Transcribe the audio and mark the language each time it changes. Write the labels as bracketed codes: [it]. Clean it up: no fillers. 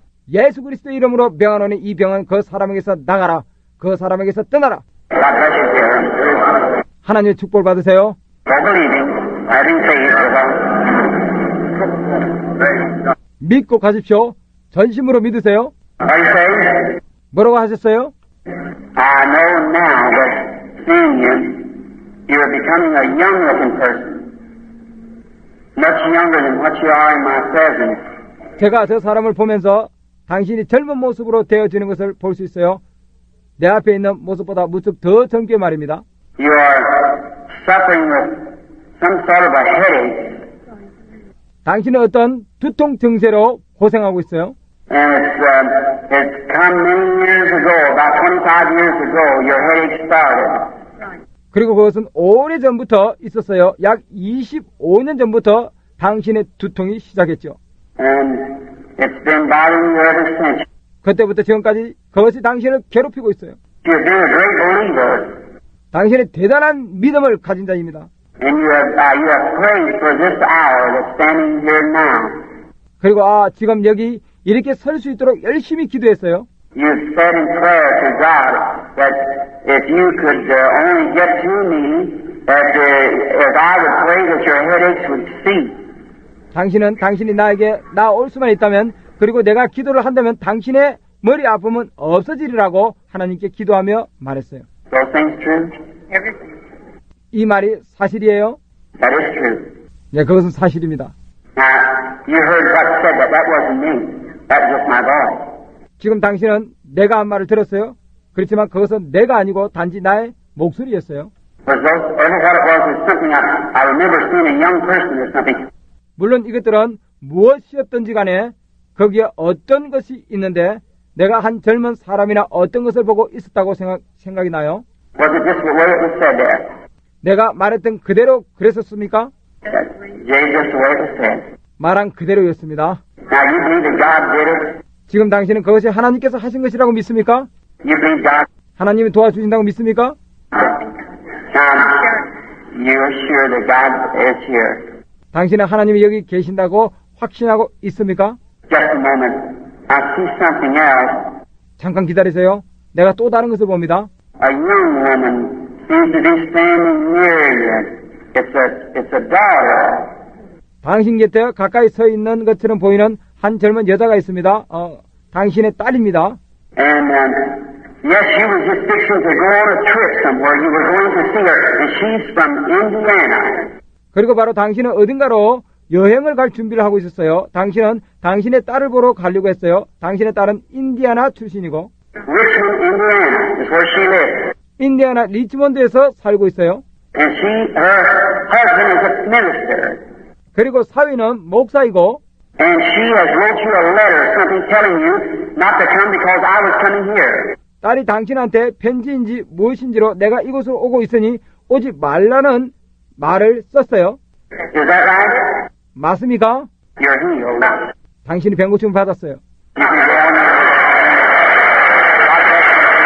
[ko] 예수 그리스도의 이름으로 명하노니 이 병은 그 사람에게서 나가라. 그 사람에게서 떠나라. [en] God bless you, dear. [ko] 하나님의 축복을 받으세요. [en] For believing, having faith, [ko] 믿고 가십시오. 전심으로 믿으세요. [en] what do you say? [ko] 뭐라고 하셨어요? [en] I know now that seeing you, you're becoming a young-looking person. Much younger than what you are in my presence. [ko] 제가 저 사람을 보면서 당신이 젊은 모습으로 되어지는 것을 볼 수 있어요. 내 앞에 있는 모습보다 무척 더 젊게 말입니다. [en] You are suffering with some sort of a headache. [ko] 당신은 어떤 두통 증세로 고생하고 있어요. [en] And it's come many years ago, about 25 years ago, your headache started. [ko] 그리고 그것은 오래전부터 있었어요. 약 25년 전부터 당신의 두통이 시작했죠. [en] And it's been bothering you ever since. [ko] 그때부터 지금까지 그것이 당신을 괴롭히고 있어요. [en] You've been a great believer, [ko] 당신의 대단한 믿음을 가진 자입니다. [en] and you have prayed for this hour that's standing here now. [ko] 그리고 지금 여기 이렇게 설 수 있도록 열심히 기도했어요. [en] You've said in prayer to God that if you could only get to me, that if I would pray that your headaches would cease. [ko] 당신이 나에게 나올 수만 있다면, 그리고 내가 기도를 한다면 당신의 머리 아픔은 없어지리라고 하나님께 기도하며 말했어요. [en] Those things true? Everything. [ko] 이 말이 사실이에요? [en] That is true. [ko] 네, 그것은 사실입니다. [en] Now, you heard what said that. That wasn't me. That was just my voice. [ko] 지금 당신은 내가 한 말을 들었어요. 그렇지만 그것은 내가 아니고 단지 나의 목소리였어요. [en] Was those, ever what it was something I remember seeing a young person or something. [ko] 물론 이것들은 무엇이었든지 간에 거기에 어떤 것이 있는데 내가 한 젊은 사람이나 어떤 것을 보고 있었다고 생각이 나요. [en] Was it just the way it was said there? [ko] 내가 말했던 그대로 그랬었습니까? [en] Yeah, just the way it was said. [ko] 말한 그대로였습니다. [en] Now, you believe that God did it? [ko] 지금 당신은 그것이 하나님께서 하신 것이라고 믿습니까? [en] You believe God? [ko] 하나님이 도와주신다고 믿습니까? [en] Now, you're sure that God is here. [ko] 당신은 하나님이 여기 계신다고 확신하고 있습니까? [en] Just a moment. I see something else. [ko] 잠깐 기다리세요. 내가 또 다른 것을 봅니다. [en] A young woman seems to be standing near you. It's a daughter. [ko] 당신 곁에 가까이 서 있는 것처럼 보이는 한 젊은 여자가 있습니다. 당신의 딸입니다. [en] And yes, she was just fixing to go on a trip somewhere. You were going to see her, and she's from Indiana. [ko] 그리고 바로 당신은 어딘가로 여행을 갈 준비를 하고 있었어요. 당신은 당신의 딸을 보러 가려고 했어요. 당신의 딸은 인디아나 출신이고 [en] Richmond, Indiana is where she lives. [ko] 인디아나 리치몬드에서 살고 있어요. [en] And her husband is a minister. [ko] 그리고 사위는 목사이고 [en] And she has wrote you a letter, something telling you not to come because I was coming here. [ko] 딸이 당신한테 편지인지 무엇인지로 내가 이곳으로 오고 있으니 오지 말라는 말을 썼어요. [en] Is that right? [ko] 맞습니까? [en] You're healed. [ko] 당신이 병고침을 받았어요. [en] You can go on now. God bless